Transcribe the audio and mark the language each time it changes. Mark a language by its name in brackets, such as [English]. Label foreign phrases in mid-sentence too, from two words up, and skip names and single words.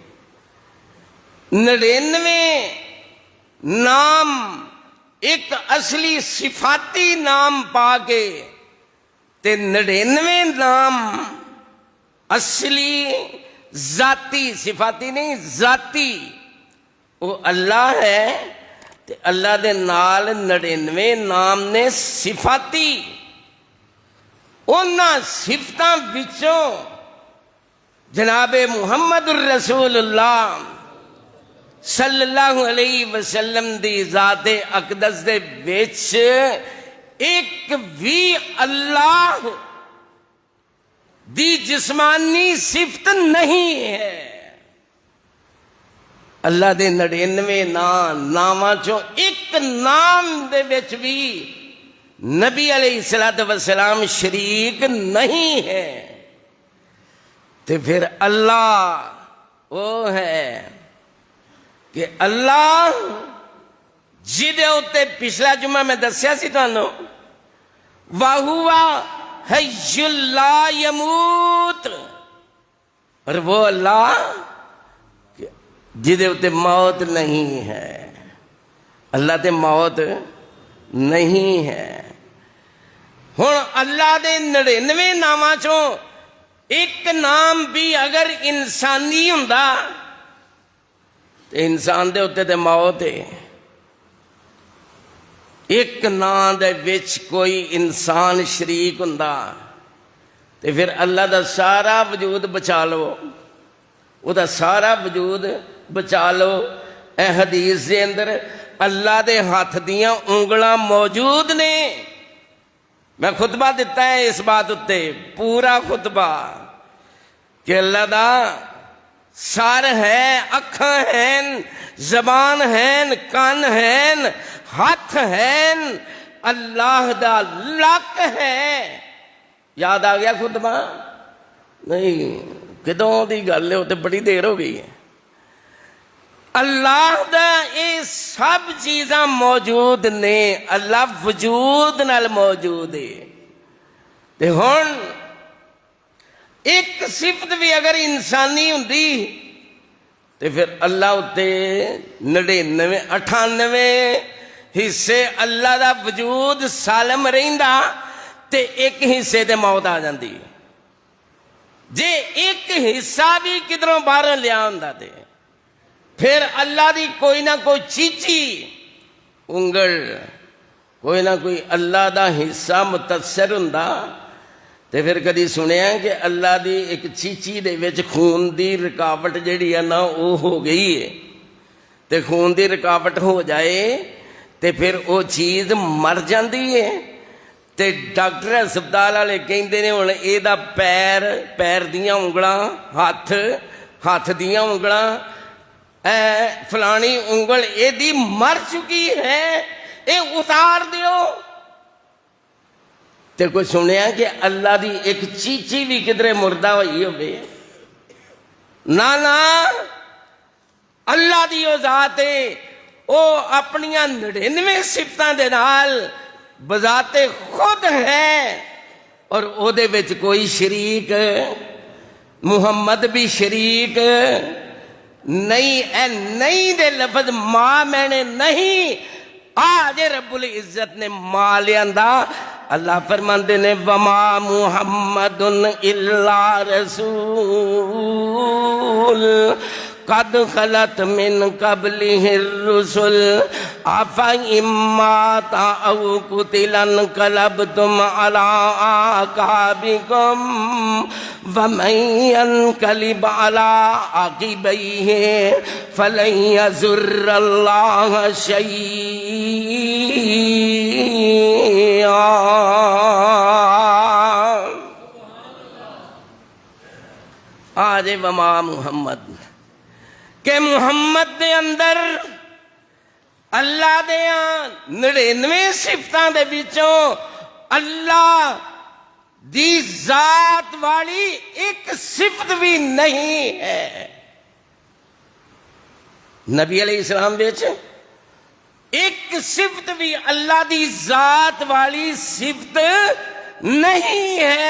[Punjabi] 99 نام ایک اصلی صفاتی نام پا کے تے 99 نام اصلی ذاتی، صفاتی نہیں ذاتی، وہ اللہ ہے تے اللہ دے نال 99 نام نے صفاتی انہاں صفتاں وچوں جناب محمد [Arabic] الرسول اللہ صلی اللہ علیہ وسلم [Punjabi] دی ذات اقدس دے وچ ایک بھی اللہ دی جسمانی صفت نہیں ہے۔ اللہ دے 99 ناماں چوں ایک نام دے وچ بھی نبی [Arabic] علیہ السلام [Punjabi] شریک نہیں ہے۔ تے پھر اللہ وہ ہے کہ اللہ جدے اتے پچھلا جمعہ میں دسیا سی تانوں [Arabic] وَهُوَ حَيٌّ لَا يَمُوتُ، [Punjabi] اور وہ اللہ جدے اتے موت نہیں ہے۔ اللہ تے موت نہیں ہے۔ ہن اللہ دے 99 ناماں چوں ایک نام بھی اگر انسانی ہوندا تو انسان دے اتے تے موت ہے۔ ایک نام دے وچ کوئی انسان شریک ہوندا تے پھر اللہ دا سارا وجود بچا لو، وہ دا سارا وجود بچا لو۔ اے حدیث دے اندر اللہ دے ہاتھ دیاں انگلاں موجود نے۔ میں خطبہ دیتا ہے اس بات اتے، پورا خطبہ، کہ اللہ دا سر ہے، اکھاں ہیں، زبان ہیں، کان ہیں، ہاتھ ہیں، اللہ دا لک ہے۔ یاد آ گیا خطبہ؟ نہیں، کدوں دی گل ہے، وہ تو بڑی دیر ہو گئی ہے۔ اللہ دا یہ سب چیزاں موجود نے، اللہ وجود نال موجود ہے۔ تے ہن ایک صفت بھی اگر انسانی ہوندی تے پھر اللہ اتے 98 حصے اللہ دا وجود سالم رہندا تے ایک حصے تے موت آ جاندی۔ جے ایک حصہ بھی کدھروں باہر لیا ہوندا تے پھر اللہ دی کوئی نہ کوئی چیچی انگل، کوئی نہ کوئی اللہ دا حصہ متاثر ہوندا تے پھر کدی سنیا کہ اللہ دی ایک چیچی دے وچ خون دی رکاوٹ جڑی ہے نا وہ ہو گئی ہے، تے خون دی رکاوٹ ہو جائے تے پھر وہ چیز مر جاندی ہے۔ تے ڈاکٹر ہسپتال والے کہندے نے ہن اے دا پیر دیاں انگلاں، ہاتھ دیاں انگلاں، فلانی انگل اے دی مر چکی ہے، اے اتار دیو۔ تے کوئی سنیا کہ اللہ دی ایک چیچی بھی کدھرے مردہ ہوئی ہوئے؟ نا اللہ دی وہ ذات ہے، وہ اپنیاں 99 صفتاں دے نال بذات خود ہے، اور او دے وچ کوئی شریک، محمد بھی شریک نہیں۔ اے نہیں دے لفظ ماں میں نے نہیں، آج رب العزت نے ماں لیاندا۔ [Arabic] اللہ فرماندے نے وما محمد الا رسول قد خلت من قبلہ الرسل افإن مات او قتل انقلبتم علی اعقابکم ومن ينقلب على عقبيه فلن يضر الله شيئا۔ [Punjabi] آج [Arabic] وما محمد [Punjabi] کہ محمد دے اندر اللہ دے 99 صفتاں دے وچوں اللہ دی ذات والی ایک صفت بھی نہیں ہے۔ نبی [Arabic] علیہ السلام [Punjabi] وچ ایک صفت بھی اللہ دی ذات والی صفت نہیں ہے۔